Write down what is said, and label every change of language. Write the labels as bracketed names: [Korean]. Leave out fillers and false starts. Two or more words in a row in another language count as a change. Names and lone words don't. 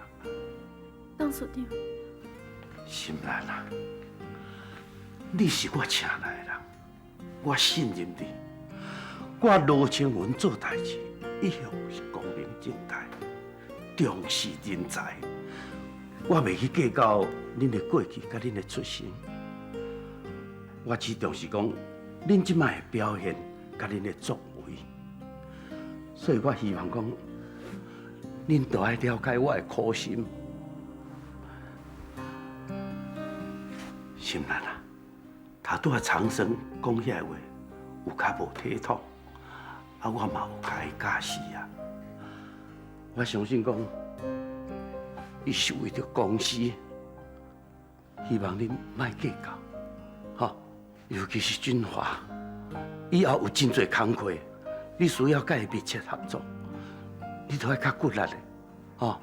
[Min Nan Chinese] 董事长，心兰啊，你是我请来的人，我信任你，我罗青云做代志一向是光明正大。重视人才，我袂去计较恁的过去甲恁的出身，我只重视讲恁即摆的表现甲恁的作为，所以我希望讲恁都爱了解我的苦心。心兰啊，他拄啊长生讲遐话有较无体统，啊我嘛有甲伊教示啊。我相信讲，伊是为着公司，希望恁莫计较，吼，尤其是俊华，以后有真侪工课，你需要甲伊密切合作，你都要较骨力的，吼。